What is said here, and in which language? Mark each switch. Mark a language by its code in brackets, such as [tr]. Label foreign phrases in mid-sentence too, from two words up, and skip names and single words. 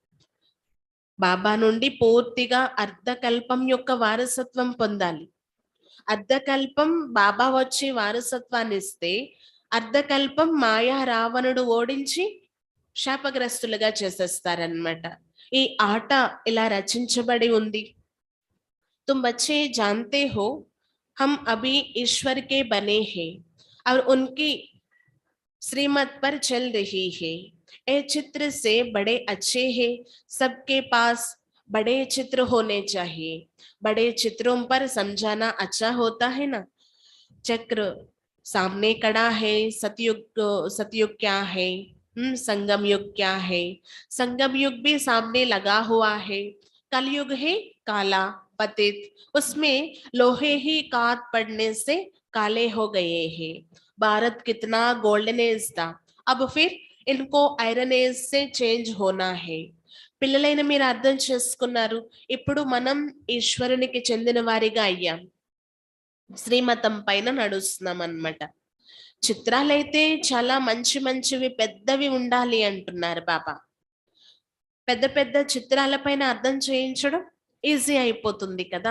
[te] బాబా నుండి పూర్తిగా అర్ధకల్పం యొక్క వారసత్వం పొందాలి. అర్ధకల్పం బాబా వచ్చి వారసత్వాన్ని ఇస్తే, అర్ధకల్పం మాయా రావణుడు ఓడించి శాపగ్రస్తులుగా చేసేస్తారనమాట. ఈ ఆట ఇలా రచించబడి ఉంది. [hi] तुम बच्चे जानते हो हम अभी ईश्वर के बने हैं और उनकी श्रीमत पर चल रही है. ये चित्र से बड़े अच्छे हैं, सबके पास बड़े चित्र होने चाहिए. बड़े चित्रों पर समझाना अच्छा होता है ना. चक्र सामने खड़ा है, सतयुग सतयुग क्या है, संगम युग क्या है, संगम युग भी सामने लगा हुआ है. कलयुग है काला पतित, उसमें लोहे ही काट पड़ने से काले हो गए हैं. भारत कितना [en] golden age [hi] था, अब फिर इनको [en] iron age [hi] से చేంజ్ होना है. [te] పిల్లలైన మీరు అర్థం చేసుకున్నారు. ఇప్పుడు మనం ఈశ్వరునికి చెందిన వారిగా అయ్యాం, శ్రీమతం పైన నడుస్తున్నాం అన్నమాట. చిత్రాలైతే చాలా మంచి మంచివి పెద్దవి ఉండాలి అంటున్నారు బాబా. పెద్ద పెద్ద చిత్రాల పైన అర్థం చేయించడం ఈజీ అయిపోతుంది కదా.